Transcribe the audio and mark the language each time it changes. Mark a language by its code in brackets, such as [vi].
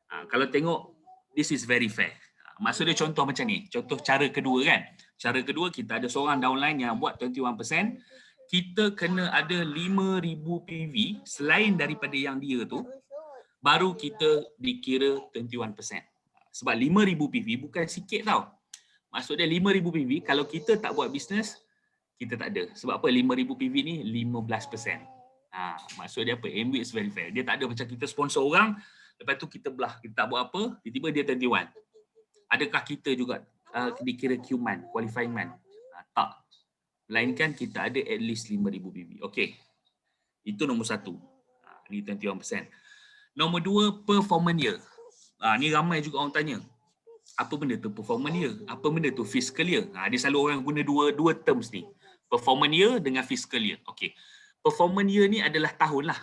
[ms] Kalau tengok, [en] this is very fair. [ms] Maksud dia contoh macam ni. Contoh cara kedua kan. Cara kedua kita ada seorang downline yang buat 21%. Kita kena ada 5,000 PV selain daripada yang dia tu. Baru kita dikira 21%. Sebab 5,000 PV bukan sikit tau. Maksud dia 5,000 PV kalau kita tak buat bisnes, kita tak ada. Sebab apa? 5,000 PV ni 15%. Maksud dia apa? [en] MW is very fair. [ms] Dia tak ada macam kita sponsor orang, lepas tu kita belah, kita tak buat apa, tiba-tiba dia 21. Adakah kita juga dikira Q-Month, qualifying month? Tak. Melainkan kita ada [en] at least [ms] 5,000 PV. Okey. Itu nombor 1. Ni 21%. Nombor 2, performance year. Ni ramai juga orang tanya. Apa benda tu performance year? Apa benda tu fiscal year? Dia selalu orang guna dua terms ni. Performance year dengan fiscal year. Okey. Performance year ni adalah tahun lah.